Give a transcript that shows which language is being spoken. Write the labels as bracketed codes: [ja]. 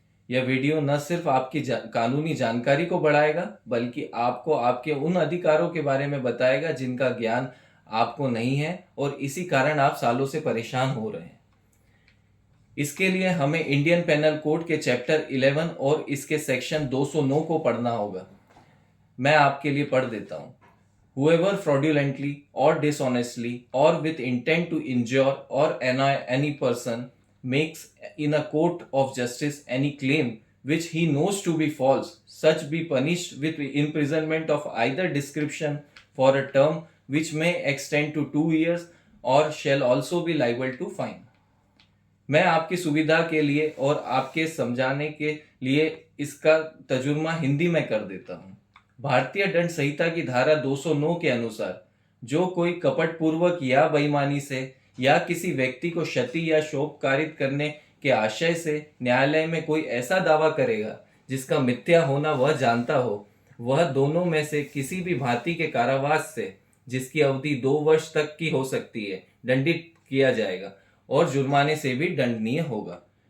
[hi] यह वीडियो न सिर्फ आपकी कानूनी जानकारी को बढ़ाएगा, बल्कि आपको आपके उन अधिकारों के बारे में बताएगा जिनका ज्ञान आपको नहीं है और इसी कारण आप सालों से परेशान हो रहे हैं। इसके लिए हमें इंडियन पेनल कोड के चैप्टर 11 और इसके सेक्शन 209 को पढ़ना होगा। मैं आपके लिए पढ़ देता हूँ। [en] Whoever fraudulently or dishonestly or with intent to injure or annoy any person makes in a court of justice any claim which he knows to be false, such be punished with imprisonment of either description for a term which may extend to 2 years or shall also be liable to fine. [hi] मैं आपकी सुविधा के लिए और आपके समझाने के लिए इसका तर्जुमा हिंदी में कर देता हूँ। भारतीय दंड संहिता की धारा 209 के अनुसार जो कोई कपटपूर्वक या बेईमानी से या किसी व्यक्ति को क्षति या शोक कारित करने के आशय से न्यायालय में कोई ऐसा दावा करेगा जिसका मिथ्या होना वह जानता हो, वह दोनों में से किसी भी भांति के कारावास से, जिसकी अवधि 2 वर्ष तक की हो सकती है, दंडित किया जाएगा और जुर्माने से भी दंडनीय होगा।